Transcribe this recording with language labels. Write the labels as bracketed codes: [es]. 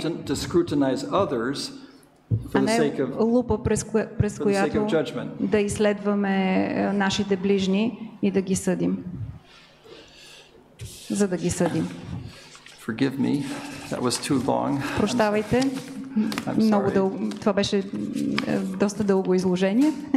[en] to scrutinize others for the sake of [bg] лупа, през която да изследваме нашите ближни и да ги съдим, за да ги съдим. [en] Forgive me, that was too long. [bg] Прощавайте, много дълго, това беше доста дълго изложение.